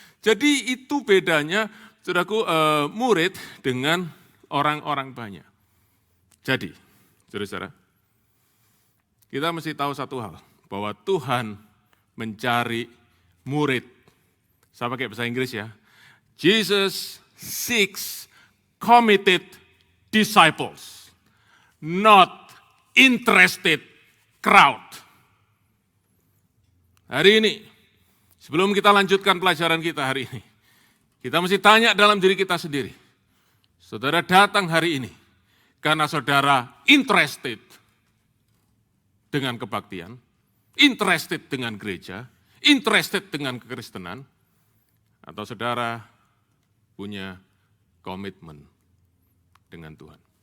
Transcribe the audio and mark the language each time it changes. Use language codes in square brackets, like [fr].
[id] Jadi itu bedanya, saudaraku, murid dengan orang-orang banyak. Jadi, saudara-saudara, kita mesti tahu satu hal, bahwa Tuhan mencari murid. Saya pakai bahasa Inggris ya. [en] Jesus seeks committed disciples, not interested crowd. [id] Hari ini, sebelum kita lanjutkan pelajaran kita hari ini, kita mesti tanya dalam diri kita sendiri. Saudara datang hari ini karena saudara interested dengan kebaktian, interested dengan gereja, interested dengan kekristenan, atau saudara punya komitmen dengan Tuhan.